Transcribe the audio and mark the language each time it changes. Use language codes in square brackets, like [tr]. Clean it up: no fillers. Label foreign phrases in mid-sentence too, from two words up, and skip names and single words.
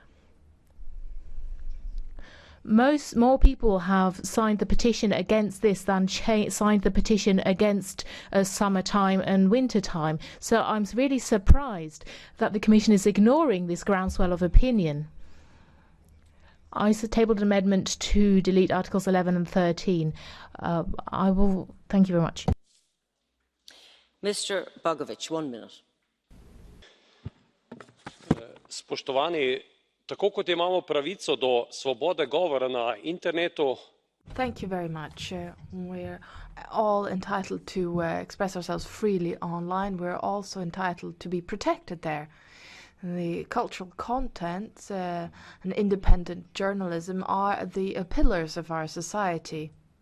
[en] More people have signed the petition against this than signed the petition against summertime and wintertime. So I'm really surprised that the Commission is ignoring this groundswell of opinion. I tabled an amendment to delete Articles 11 and 13. Thank you very much. Mr. Bogovic, 1 minute. [sl] Spoštovani, tako kot imamo pravico do svobode govora na internetu. [en] Thank you very much. We're all entitled to express ourselves freely online. We're also entitled to be protected there. The cultural contents and independent journalism are the pillars of our society.